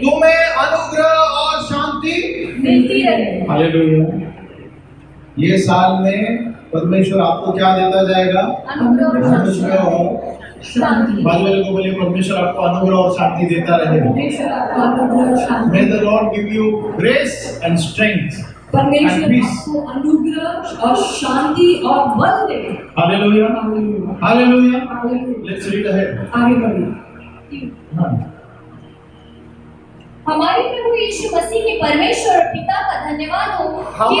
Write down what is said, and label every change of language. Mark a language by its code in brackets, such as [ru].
[hi] तुम्हें अनुग्रह और शांति मिलती रहे। हालेलुया। ये साल में परमेश्वर आपको क्या देता जाएगा? अनुग्रह और अनुग्रह और शांति। बाजू वाले को बोलिए, परमेश्वर आपको अनुग्रह और शांति देता रहे। परमेश्वर आपको अनुग्रह और शांति। [en] May the Lord give you grace and strength. [hi] परमेश्वर [en] and peace. [hi] आपको अनुग्रह और शांति और बल दे। [en] Hallelujah. [hi] Hallelujah. [en] Hallelujah. [hi] Hallelujah. [en] Let's read ahead. [hi] आगे बढ़िए। हाँ। हमारे प्रभु यीशु मसीह के परमेश्वर और पिता का धन्यवाद हो कि